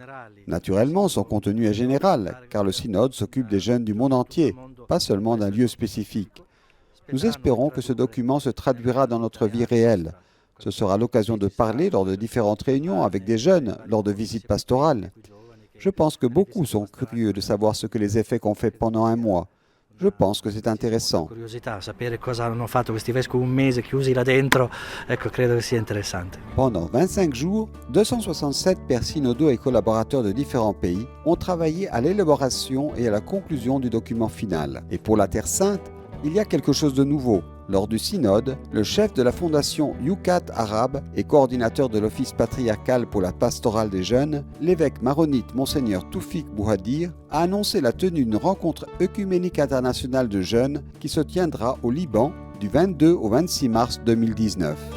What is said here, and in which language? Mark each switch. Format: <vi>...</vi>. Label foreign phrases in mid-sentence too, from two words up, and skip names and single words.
<fr>Naturellement, son contenu est général, car le synode s'occupe des jeunes du monde entier, pas seulement d'un lieu spécifique. Nous espérons que ce document se traduira dans notre vie réelle. Ce sera l'occasion de parler lors de différentes réunions avec des jeunes, lors de visites pastorales. Je pense que beaucoup sont curieux de savoir ce que les évêques ont fait pendant un mois. Je pense que c'est intéressant.</fr> <it>Curiosità, sapere cosa hanno fatto questi vescovi un mese chiusi là dentro, ecco, credo che sia interessante.</it> <fr>Pendant 25 jours, 267 pères synodaux et collaborateurs de différents pays ont travaillé à l'élaboration et à la conclusion du document final. Et pour la Terre Sainte, il y a quelque chose de nouveau. Lors du synode, le chef de la fondation Yucat Arabe et coordinateur de l'office patriarcal pour la pastorale des jeunes, l'évêque maronite Monseigneur Toufik Bouhadir, a annoncé la tenue d'une rencontre œcuménique internationale de jeunes qui se tiendra au Liban du 22 au 26 mars 2019.</fr>